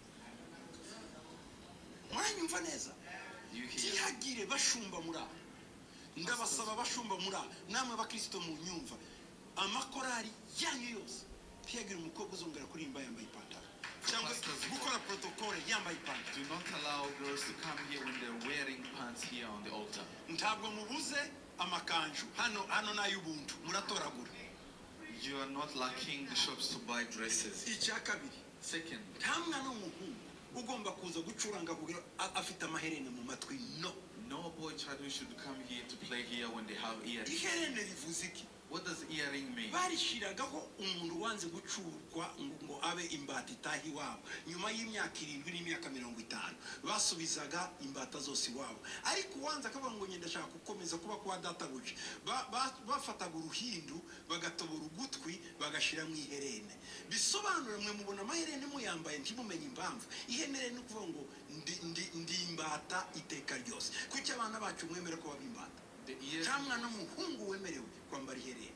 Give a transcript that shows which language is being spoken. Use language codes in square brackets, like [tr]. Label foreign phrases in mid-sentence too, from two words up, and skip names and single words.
[rw] mwanyumva neza tihagire bashumba muri ndabasaba bashumba muri namwe abakristo mu nyumva amakorari yanyu yose tihagire umukobwa uzongera kurimba yambaye ipantaro cyangwa gukora protocole yambaye ipantaro. [en] Do not allow girls to come here when they're wearing pants here on the altar. [rw] Ntabwo mubuze amakanju hano n'ay'ubuntu muratoragura. [en] You are not lacking the shops to buy dresses. [rw] Icya kabiri. [en] Second, [rw] nta mwana w'umuhungu ugomba kuza gucuranga kugira afite amaherene mu matwi [en] no boy child should come here to play here when they have earrings. [rw] iherene rivuze iki? [en] What does earring mean? [rw] barishiragaho umuntu wanze gucurwa ngo abe imbata itahi wabo nyuma y'imyaka 7 n'imyaka 50 basubizaga imbata zose wabo ariko wanze akavuga ngo ngenda shaka gukomeza kuba kwa data buce bafataga uruhindu bagatobora ugutwi bagashira mu iherene bisobanura mwe mubona amaherene muyambaye ntimumenye impamvu ihenere no kuvuga ngo ndi imbata iteka ryose kuki abana bacu mwemera ko babimbata cyangwa n'umuhungu wemerewe kwambara iherene